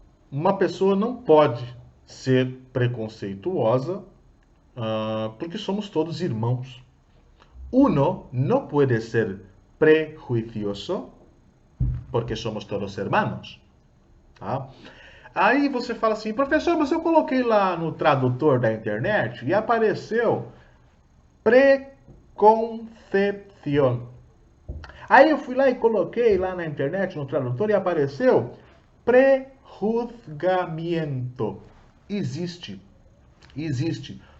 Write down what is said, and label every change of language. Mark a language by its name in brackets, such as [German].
[Portuguese] Uma pessoa não pode ser preconceituosa porque somos todos irmãos. [Spanish] Uno no puede ser prejuicioso porque somos todos hermanos. [Portuguese] Tá? Aí você fala assim, professor, mas eu coloquei lá no tradutor da internet e apareceu preconcepción. Aí eu fui lá e coloquei lá na internet, no tradutor, e apareceu prejuzgamento. Existe. Existe.